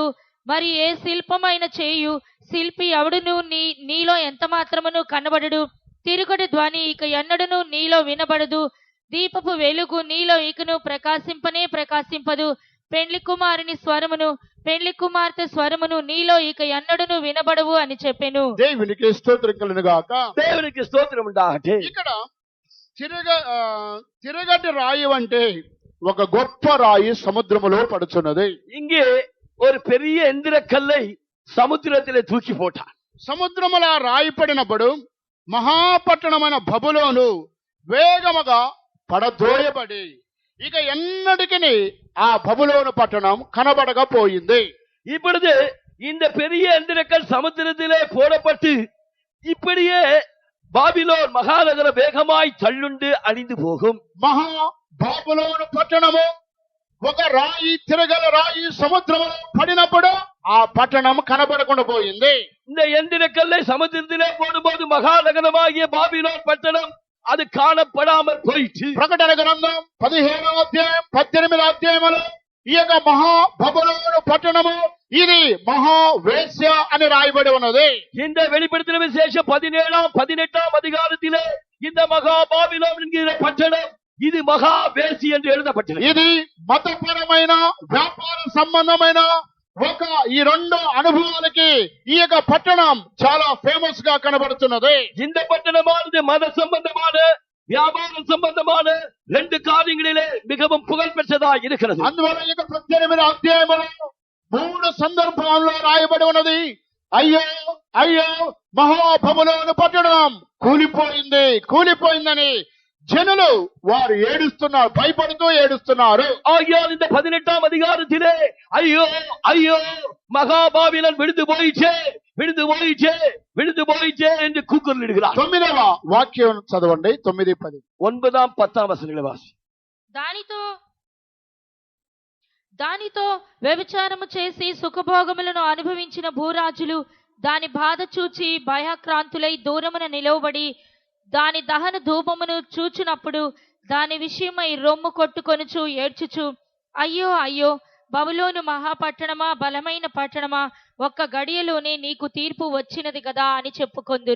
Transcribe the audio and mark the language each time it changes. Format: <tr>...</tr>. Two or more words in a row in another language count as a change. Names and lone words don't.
<te>మరి ఏ శిల్పమైన చేయు శిల్పి ఎవడును నీలో ఎంత మాత్రమును కనబడడు. తిరుగటి ధ్వని ఇక ఎన్నడును నీలో వినబడదు. దీపపు వెలుగు నీలో ఇకను ప్రకాశింపదు. పెండ్లి కుమారుని స్వరమును, పెండ్లి కుమార్తె స్వరమును నీలో ఇక ఎన్నడును వినబడవు అని చెప్పెను. దేవునికి స్తోత్రం కలుగును గాక.</te> <ta>தேவனுக்கு ஸ்தோத்திரம் உண்டாகட்டும்.</ta> <te>ఇక్కడ తిరగటి రాయి అంటే ఒక గొప్ప రాయి సముద్రములో పడుచున్నది.</te> <ta>இங்கே ஒரு பெரிய எந்திர கல்லை సముద్రத்திலே தூக்கி போட்டான்.</ta> <te>సముద్రముల రాయి పడినప్పుడు మహాపట్టణమైన బబులోను వేగముగా పడద్రోయబడి ఇక ఎన్నటికి ఆ బబులోను పట్టణం కనబడకపోయింది.</te> <ta>இப்பொழுது இந்த பெரிய எந்திரக்கல் சமுத்திரத்திலே போடப்பட்டு இப்படியே பாபிலோன் மகாநகர வேகமாய் தள்ளுண்டு அழிந்து போகும்.</ta> <te>బాబులోను పట్టణము ఒక రాయి, తిరగల రాయి సముద్రములో పడినప్పుడు ఆ పట్టణం కనబడకుండా పోయింది.</te> <ta>இந்த எந்திரக்கல்லை சமுத்திரத்திலே போடும்போது மகாநகரமாகிய பாபிலோன் பட்டணம் அது காணப்படாமல் போயிற்று.</ta> <te>ప్రకటన గ్రంథం 15వ అధ్యాయం 18వ అధ్యాయములో ఈ యొక్క మహా బబులోను పట్టణము ఇది మహా వేశ్య అని రాయబడి ఉన్నది.</te> <ta>இந்த வெளிப்படுத்தின விசேஷம் 17ஆம் 18ஆம் அதிகாரத்திலே இந்த மகா பாபிலோன் என்கிற பட்டணம்</ta> <te>ఇది మహా వేసి</te> <ta>என்று எழுதப்பட்டது.</ta> <te>ఇది మతపరమైన వ్యాపార సంబంధమైన ఒక ఈ రెండు అనుభవాలకి ఈ యొక్క పట్టణం చాలా ఫేమస్ గా కనబడుతున్నది.</te> <ta>இந்த பட்டணமானது மத சம்பந்தமான வியாபார சம்பந்தமான ரெண்டு காரியங்களிலே மிகவும் புகழ் பெற்றதா இருக்கிறது.</ta> <te>అందువల్ల ఈ యొక్క 18వ అధ్యాయములో 3 సందర్భాల్లో రాయబడి ఉన్నది. అయ్యో అయ్యో మహాబబులోను పట్టణం కూలిపోయిందని జనులు వారు ఏడుస్తున్నారు, భయపడుతూ ఏడుస్తున్నారు.</te> <ta>ஆகியால் இந்த 18ஆம் அதிகாரத்திலே ஐயோ ஐயோ மகாபாபிலோன் விழுந்து போயிச்சே என்று கூக்குரலிடுகிறார்.</ta> <te>9వ వాక్యం చదవండి. 9, 10.</te> <ta>9, 10 வசனங்களை வாசி.</ta> <te>దానితో వ్యభిచారము చేసి సుఖభోగములను అనుభవించిన భూరాజులు దాని బాధ చూచి భయాక్రాంతులై దూరమున నిలవబడి దాని దహన ధూపమును చూచునప్పుడు దాని విషయమై రొమ్ము కొట్టుకొనుచు ఏడ్చుచు అయ్యో అయ్యో బబులోను మహాపట్టణమా, బలమైన పట్టణమా, ఒక్క గడియలోనే నీకు తీర్పు వచ్చినది కదా అని చెప్పుకొందురు.</te>